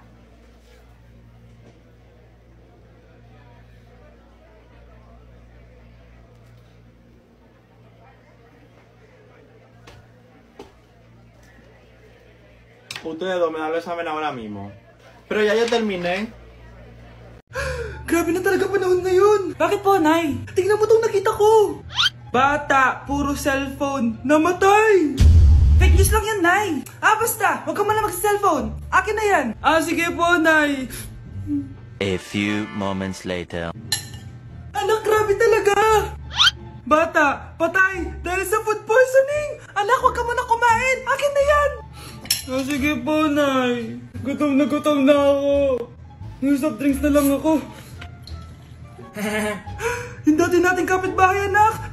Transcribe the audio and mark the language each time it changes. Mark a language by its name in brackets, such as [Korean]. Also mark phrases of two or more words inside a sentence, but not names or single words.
[Spanish] Ustedes dos me dan el examen ahora mismo. Pero ya yo terminé. [Filipino] Grabe na talaga panahon ngayon. Bakit po, Nay? Tingnan mo itong nakita ko. Bata, puro cellphone, namatay. [English] Fake news [Filipino] lang yan, Nay. Basta, huwag ka muna mag-cellphone. Akin na yan. Sige po, Nay. [English] A few moments later. [Filipino] Anak, grabe talaga. Bata, patay dahil sa [English] food poisoning. [Filipino] Anak, huwag ka muna kumain. Akin na yan. Sige po, Nay. Gutom na ako. Yung [English] soft drinks [Filipino] na lang ako. Yung dati nating kapitbahay, anak.